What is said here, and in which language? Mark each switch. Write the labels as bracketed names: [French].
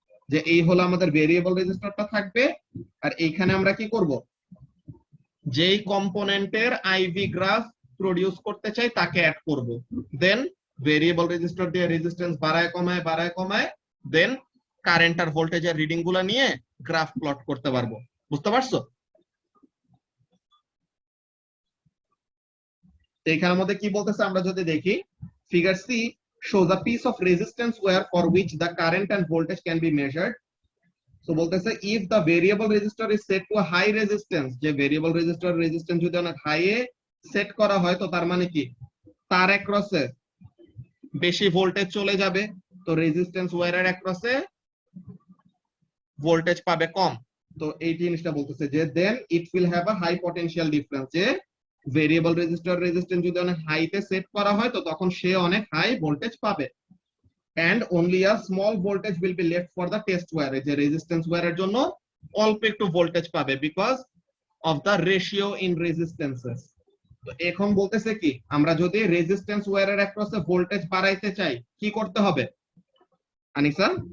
[Bangla] যে এই হলো আমাদের ভেরিয়েবল রেজিস্টারটা থাকবে, আর এইখানে আমরা কি করব, যেই কম্পোনেন্টের আইভি গ্রাফ প্রডিউস করতে চাই তাকে অ্যাড করব, দেন ভেরিয়েবল রেজিস্টার দিয়ে রেজিস্ট্যান্স বাড়ায় কমায় দেন কারেন্ট আর ভোল্টেজের রিডিং গুলা নিয়ে গ্রাফ প্লট করতে পারবো। বুঝতে পারছো? এইখানের মধ্যে কি বলতেছে আমরা যদি দেখি, figure C [English] shows a piece of resistance wire for which the current and voltage can be measured. [Bangla] So বলতেছে [English] if the variable resistor is set to a high resistance, [Bangla] যে variable resistor resistance যদি অনেক high এ set করা হয় তো তার মানে কি তার অ্যাক্রসে বেশি ভোল্টেজ চলে যাবে, তো রেজিস্ট্যান্স ওয়্যারের অ্যাক্রসে ভোল্টেজ পাবে কম। তো এই জিনিসটা বলতেছে যে [English] then it will have a high potential difference, [Bangla] যে ভেরিয়েবল রেজিস্টার রেজিস্ট্যান্স যদি অনেক হাইতে সেট করা হয় তো তখন সে অনেক হাই ভোল্টেজ পাবে। [English] and only a small voltage will be left for the test wire, [Bangla] যে রেজিস্ট্যান্স ওয়্যারের জন্য অল্প একটু ভোল্টেজ পাবে [English] because of the ratio in resistances. [Bangla] তো এখন বলতেছে কি আমরা যদি রেজিস্ট্যান্স ওয়্যারের অ্যাক্রসে ভোল্টেজ বাড়াইতে চাই কি করতে হবে আনিসা?